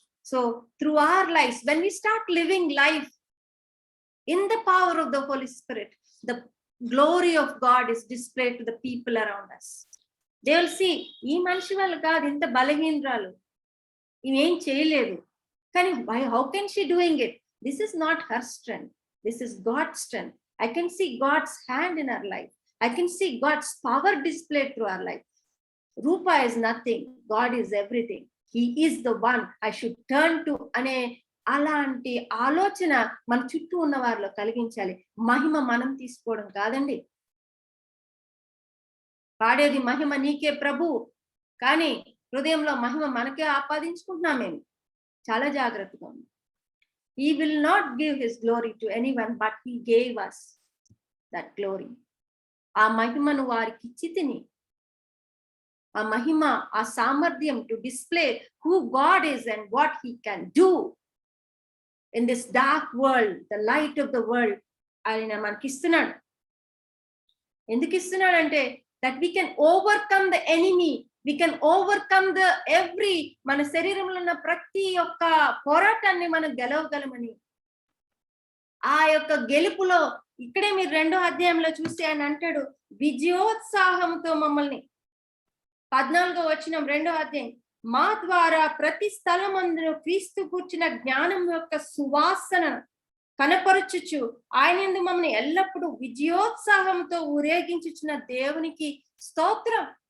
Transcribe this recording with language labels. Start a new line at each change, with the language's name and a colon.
English: So through our life, when we start living life in the power of the Holy Spirit, the glory of God is displayed to the people around us. They will see,
Telugu: ఈ మనిషి వాళ్ళు కాదు, ఇంత బలహీనరాలు, ఇవేం చేయలేదు, కానీ
English: how can she doing it? This is not her strength, this is God's strength. I can see God's hand in her life, I can see God's power displayed through her life. Rupa is nothing, God is everything, he is the one I should turn to
Telugu: అనే అలాంటి ఆలోచన మన చుట్టూ ఉన్న వారిలో కలిగించాలి. మహిమ మనం తీసుకోవడం కాదండి. పాడేది మహిమ నీకే ప్రభు, కానీ హృదయంలో మహిమ మనకే ఆపాదించుకుంటున్నాం మేము. చాలా జాగ్రత్తగా ఉంది.
English: He will not give his glory to anyone, but he gave us that glory.
Telugu: ఆ మహిమను వారికి ఇచ్చి తిని, ఆ మహిమ, ఆ సామర్థ్యం to display who God is and what he can do in this dark world, the light of the world, ఆయన మనకి ఇస్తున్నాడు. ఎందుకు ఇస్తున్నాడంటే
English: that we can overcome the enemy, we can overcome the every,
Telugu: మన శరీరంలో ఉన్న ప్రతి ఒక్క పోరాటాన్ని మనం గెలవగలమని. ఆ యొక్క గెలుపులో ఇక్కడే మీరు 2వ అధ్యాయంలో చూస్తే ఆయన అంటాడు, విజయోత్సాహంతో మమ్మల్ని, 14వ వచనం 2వ అధ్యాయం, మా ద్వారా ప్రతి స్థలమందును క్రీస్తు కూర్చున్న జ్ఞానం యొక్క సువాసన కనపరచుచు ఆయన యందు మమ్మల్ని ఎల్లప్పుడూ విజయోత్సాహంతో ఊరేగించుచున్న దేవునికి స్తోత్రం.